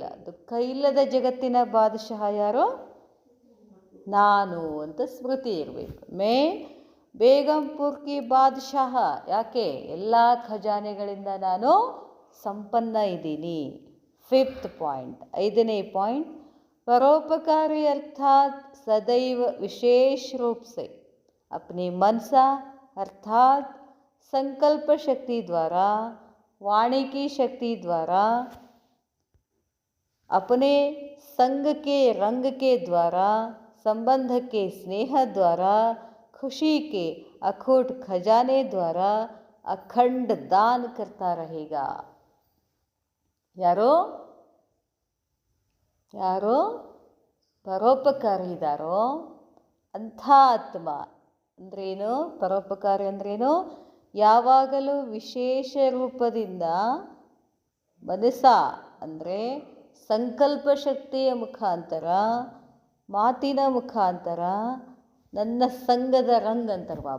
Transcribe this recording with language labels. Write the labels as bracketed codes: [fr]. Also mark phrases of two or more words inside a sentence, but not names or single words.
[kn] ದುಃಖ ಇಲ್ಲದ ಜಗತ್ತಿನ ಬಾದಶಾಹ ಯಾರೋ? ನಾನು ಅಂತ ಸ್ಮೃತಿ ಇರಬೇಕು. [hi] बेगमपुर की बादशाह, [kn] ಯಾಕೆ? ಎಲ್ಲ ಖಜಾನೆಗಳಿಂದ ನಾನು ಸಂಪನ್ನ ಇದ್ದೀನಿ. [hi] 5th ಪಾಯಿಂಟ್, 5ನೇ ಪಾಯಿಂಟ್, [kn] ಪರೋಪಕಾರಿ ಅರ್ಥಾತ್ ಸದೈವ ವಿಶೇಷ ರೂಪ [hi] से अपनी मनसा अर्थात संकल्प शक्ति द्वारा, वाणी की शक्ति द्वारा, अपने संग के रंग के द्वारा, संबंध के स्नेह द्वारा, खुशी के अखूट खजाने द्वारा अखंड दान करता रहेगा. [kn] ಯಾರೋ ಯಾರೋ ಪರೋಪಕಾರಿ ಇದ್ದಾರೋ ಅಂಥ ಆತ್ಮ ಅಂದ್ರೇನು? ಪರೋಪಕಾರಿ ಅಂದ್ರೇನು? ಯಾವಾಗಲೂ ವಿಶೇಷ ರೂಪದಿಂದ ಮನಸ ಅಂದರೆ ಸಂಕಲ್ಪ ಶಕ್ತಿಯ ಮುಖಾಂತರ, ಮಾತಿನ ಮುಖಾಂತರ, ನನ್ನ ಸಂಘದ ರಂಗ್ ಅಂತಾರೆ ಬಾಬಾ.